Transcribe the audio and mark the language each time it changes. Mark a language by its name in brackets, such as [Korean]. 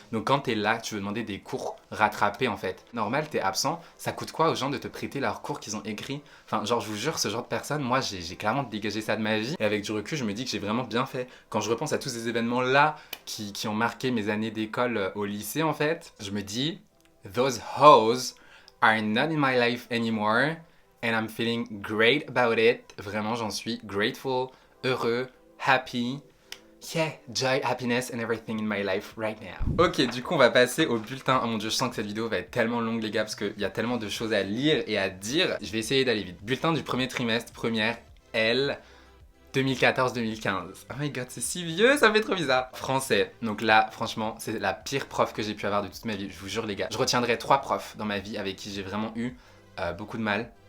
[French] Donc quand t'es là, tu veux demander des cours rattrapés en fait. Normal, t'es absent, ça coûte quoi aux gens de te prêter leurs cours qu'ils ont écrits? Enfin genre je vous jure, ce genre de personnes, moi j'ai clairement dégagé ça de ma vie. Et avec du recul, je me dis que j'ai vraiment bien fait. Quand je repense à tous ces événements là qui ont marqué mes années d'école au lycée en fait, je me dis, [English] those hoes are not in my life anymore. And I'm feeling great about it. [French] Vraiment, j'en suis [English] grateful, [French] heureux, [English] happy. Yeah, joy, happiness and everything in my life right now. [French] Ok, du coup, on va passer au bulletin. Oh mon dieu, je sens que cette vidéo va être tellement longue, les gars, parce qu'il y a tellement de choses à lire et à dire. Je vais essayer d'aller vite. Bulletin du premier trimestre, première L. 2014-2015. [English] Oh my god, [French] c'est si vieux, ça me fait trop bizarre. Français. Donc là, franchement, c'est la pire prof que j'ai pu avoir de toute ma vie. Je vous jure, les gars. Je retiendrai 3 profs dans ma vie avec qui j'ai vraiment eu beaucoup de mal.